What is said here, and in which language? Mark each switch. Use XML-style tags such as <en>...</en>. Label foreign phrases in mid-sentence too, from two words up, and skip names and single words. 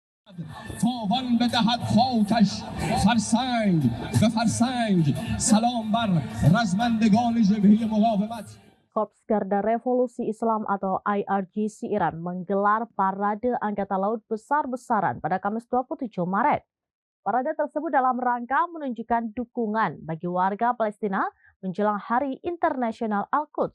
<fa>تاوان بدهد خاکش فرسنگ به فرسنگ سلام بر رزمندگان جبهه مقاومت.</fa> <id>Korps Garda Revolusi Islam atau IRGC Iran menggelar parade Angkatan Laut besar-besaran pada Kamis 27 Maret. Parade tersebut dalam rangka menunjukkan dukungan bagi warga Palestina menjelang Hari Internasional Al-Quds.</id>